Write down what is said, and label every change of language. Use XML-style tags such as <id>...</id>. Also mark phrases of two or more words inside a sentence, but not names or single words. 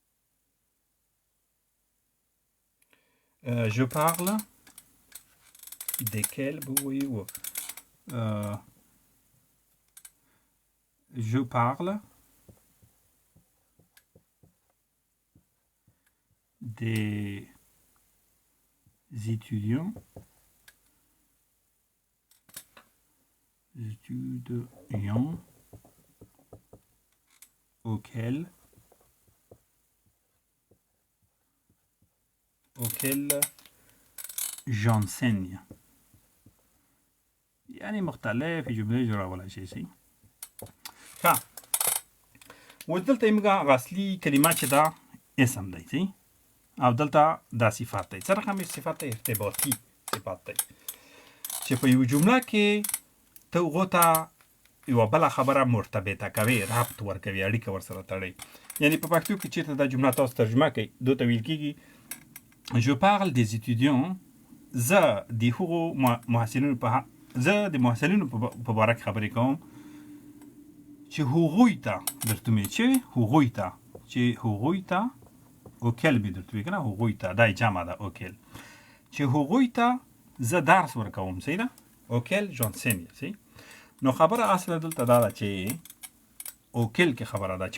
<fr>je parle desquels به وایو je parle des étudiants auxquels j'enseigne.</fr> <ps>يعني مختلف جمله جوړولای شي سي ها ودلته موږ اصلي کلمه چې دا اسم دی سي او دلته دا صفات دی سره هم صفات ارتباطي صفات دی چې په یو جمله کې ته غوته یو بل خبره مرتبطه کوي ربط ورکوي اړیکه ورسره تړي یعنی په پښتو کې چې دا جمله تاسو ترجمه کوي دوی ویل کیږي</ps> <fr>je parle des étudiants</fr> <ps>زه د هغو محصلینو په اړه خبرې کوم چې هغوی ته درته مې چې هغوی ته اوکل به درته وي کنه هغوی ته دا جمع ده اوکل چې هغوی ته زه درس ورکوم صحیح ده</ps> <fr>auxquels j'enseigne</fr> <ps>صحیح نو خبره اصل دلته دا ده چې اوکل کې خبره ده چې</ps>